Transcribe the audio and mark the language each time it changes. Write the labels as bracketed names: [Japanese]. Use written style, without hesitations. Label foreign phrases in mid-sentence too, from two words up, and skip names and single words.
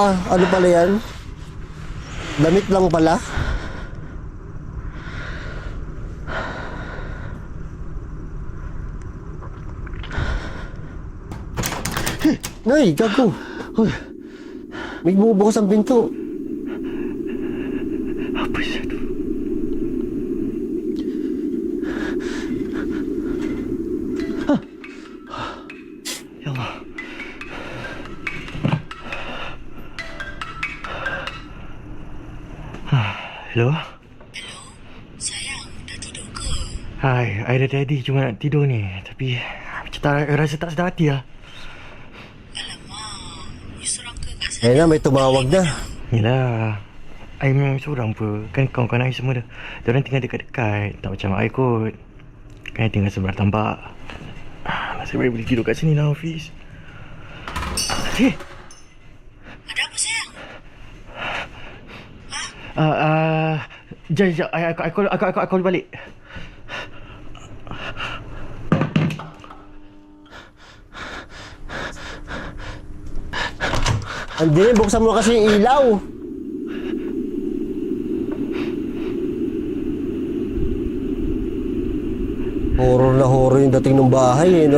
[Filipino] Ano pala yan? Damit lang pala. Nay, gago. May bumubukas ang pinto. [Malay] Apa itu? Ya Allah. Hello? Hello? Sayang, dah tidur ke? Hai, I dah ready cuma nak tidur ni. Tapi macam tak rasa tak sedar hati lah. Alamak, you seorang ke kat sana? [Filipino] Eh na, may tumawag na. [Malay] Yelah, I memang seorang pun. Kan kawan-kawan I semua dah. Diorang tinggal dekat-dekat. Tak macam I kot. Kan I tinggal sebelah tambak. Nasib baik boleh tidur kat sini lah, Hafiz. Eh, Ada apa sayang? Sekejap. [English] I call [Malay] balik. [Filipino] Hindi, buksan mo kasi yung ilaw. Horror na horror yung dating ng bahay eh, no?